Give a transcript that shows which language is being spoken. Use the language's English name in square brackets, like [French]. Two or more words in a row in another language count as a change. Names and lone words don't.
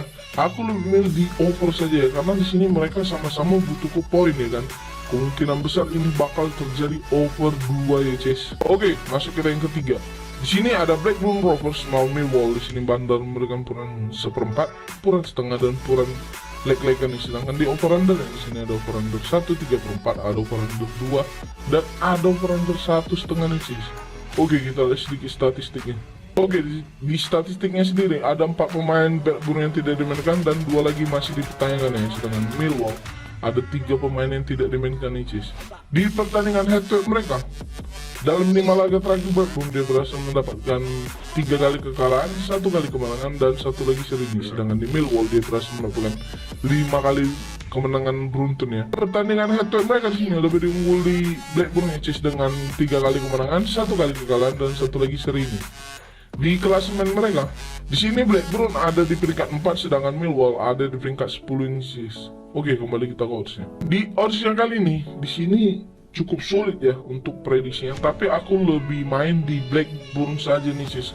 [Indonesian] Aku lebih milih di over saja ya, karena di sini mereka sama-sama butuh ke poin ya kan. Kemungkinan besar ini bakal terjadi over 2 ya, Cis. Oke, masuk ke yang ketiga. Di sini ada Blackburn Rovers melawan Millwall. Di sini Bandar memberikan puran 1/4, puran setengah dan puran leg-legan. Sedangkan di [English] over under [Indonesian] di sini ada [English] over under [Indonesian] 1/3/4, ada [English] over under [Indonesian] 2 dan ada [English] over under [Indonesian] 1,5 nih, Cis. Oke, kita lihat sedikit statistiknya. Oke, di statistiknya sendiri ada 4 pemain Blackburn yang tidak dimainkan dan 2 lagi masih dipertanyakan ya. Sedangkan Millwall ada 3 pemain yang tidak dimainkan nih, Cis. Di pertandingan [English] head to head [Indonesian] mereka dalam 5 laga terakhir Blackburn dia berhasil mendapatkan 3 kali kekalahan, 1 kali kemenangan dan 1 lagi seri. Sedangkan di Millwall dia berhasil mendapatkan 5 kali kemenangan beruntun ya. Pertandingan [English] head to head [Indonesian] mereka di sini lebih diungguli Blackburn ya, Cis, dengan 3 kali kemenangan, 1 kali kekalahan dan 1 lagi seri ini. Di klasemen mereka, di sini Blackburn ada di peringkat 4, sedangkan Millwall ada di peringkat 10 ini, Cis. Oke, kembali kita ke oddsnya. Di odds yang kali ini, di sini cukup sulit ya untuk prediksinya, tapi aku lebih main di Blackburn saja nih, Cis.